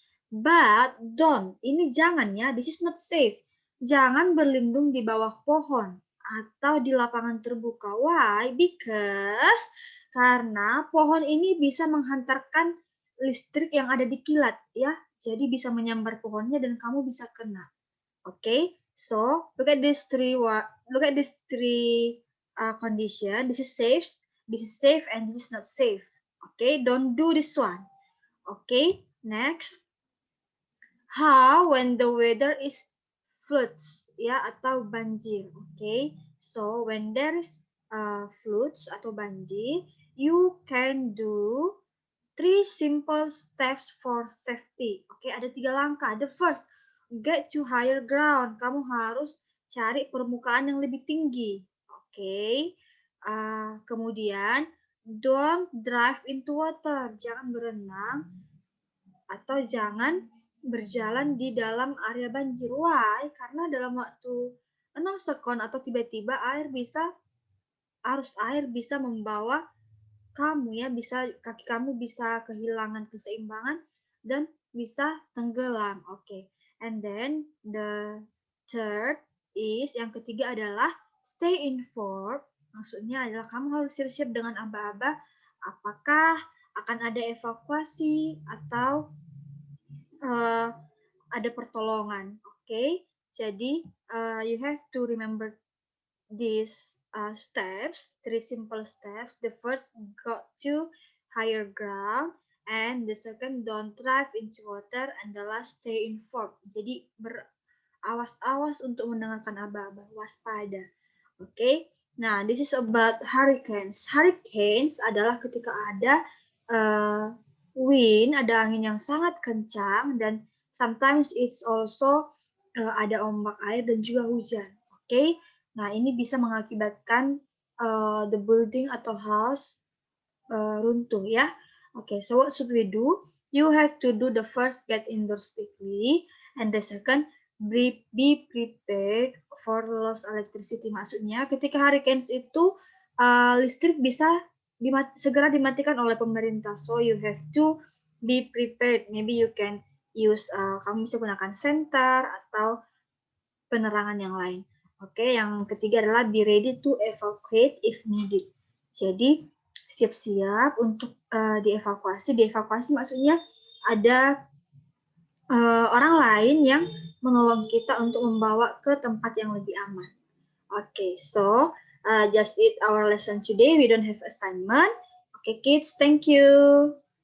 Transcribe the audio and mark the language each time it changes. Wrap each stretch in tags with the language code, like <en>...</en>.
<en>But don't,</en> <id>ini jangan ya,</id> <en>this is not safe.</en> <id>Jangan berlindung di bawah pohon atau di lapangan terbuka.</id> <en>Why?</en> <id>Because karena pohon ini bisa menghantarkan listrik yang ada di kilat ya. Jadi bisa menyambar pohonnya dan kamu bisa kena. Okay?</id> <en>So, look at these three condition. This is safe, and this is not safe. Okay? Don't do this one. Okay? Next. How when the weather is floods</en> <id>ya atau banjir.</id> <en>Okay? So, when there is floods</en> <id>atau banjir,</id> <en>you can do 3 simple steps for safety.</en> <id>Oke, ada 3 langkah.</id> <en>The first, get to higher ground.</en> <id>Kamu harus cari permukaan yang lebih tinggi. Oke.</id> <en>Kemudian, don't drive into water.</en> <id>Jangan berenang atau jangan berjalan di dalam area banjir.</id> <en>Why?</en> <id>Karena dalam waktu 6 sekon atau tiba-tiba arus air bisa membawa kamu ya kaki kamu bisa kehilangan keseimbangan dan bisa tenggelam. Okay.</id> <en>And then the third is</en> <id>yang ketiga adalah</id> <en>stay informed.</en> <id>Maksudnya adalah kamu harus siap-siap dengan aba-aba apakah akan ada evakuasi atau ada pertolongan. Okay.</id> <en>Jadi you have to remember these steps, 3 simple steps. The first, go to higher ground, and the second, don't drive into water, and the last, stay informed.</en> <id>Jadi berawas-awas untuk mendengarkan aba-aba, waspada. Okay?</id> <en>Nah, this is about hurricanes.</en> <id>Hurricanes adalah ketika ada wind, ada angin yang sangat kencang, dan</id> <en>sometimes it's also</en> <id>ada ombak air dan juga hujan. Okay? Nah, ini bisa mengakibatkan</id> <en>the building</en> <id>atau house runtuh ya.</id> <en>Okay, so what should we do? You have to do the first, get indoors quickly, and the second, be prepared for lost electricity.</en> <id>Maksudnya, ketika hurricanes itu listrik bisa segera dimatikan oleh pemerintah.</id> <en>So you have to be prepared. Maybe you can use</en> <id>kamu bisa gunakan senter atau penerangan yang lain.</id> <en>Oke,</en> <id>yang ketiga adalah</id> <en>be ready to evacuate if needed.</en> <id>Jadi siap-siap untuk dievakuasi. Dievakuasi maksudnya ada orang lain yang menolong kita untuk membawa ke tempat yang lebih aman. Oke, so</id> <en>just it our lesson today. We don't have assignment. Okay, kids, thank you.</en>